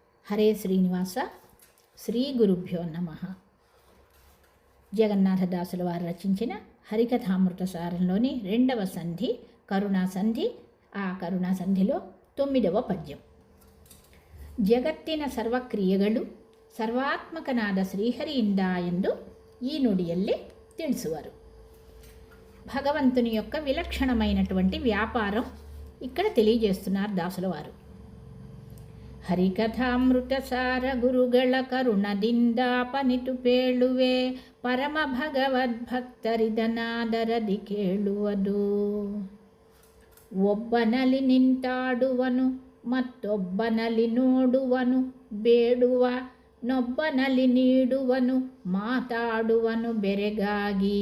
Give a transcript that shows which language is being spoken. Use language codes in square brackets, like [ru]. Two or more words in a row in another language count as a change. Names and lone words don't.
[te] హరే శ్రీనివాస శ్రీ గురుభ్యో నమ. జగన్నాథదాసుల వారు రచించిన హరికథామృత సారంలోని 2వ సంధి కరుణా సంధి. ఆ కరుణా సంధిలో 9వ పద్యం. [kn] ಜಗತ್ತಿನ ಸರ್ವಕ್ರಿಯೆಗಳು ಸರ್ವಾತ್ಮಕನಾದ ಶ್ರೀಹರಿಯಿಂದ ಎಂದು ಈ ನುಡಿಯಲ್ಲಿ ತಿಳಿಸುವರು. [te] భగవంతుని యొక్క విలక్షణమైనటువంటి వ్యాపారం ఇక్కడ తెలియజేస్తున్నారు దాసుల వారు. [kn] ಹರಿಕಥಾಮೃತ ಸಾರ ಗುರುಗಳ ಕರುಣದಿಂದ ಪನಿತು ಪೇಳುವೆ, ಪರಮ ಭಗವದ್ಭಕ್ತರಿದನಾದರದಿ ಕೇಳುವುದು. ಒಬ್ಬನಲ್ಲಿ ನಿಂತಾಡುವನು ಮತ್ತೊಬ್ಬನಲ್ಲಿ ನೋಡುವನು, ಬೇಡುವ ನೊಬ್ಬನಲ್ಲಿ ನೀಡುವನು, ಮಾತಾಡುವನು ಬೆರೆಗಾಗಿ.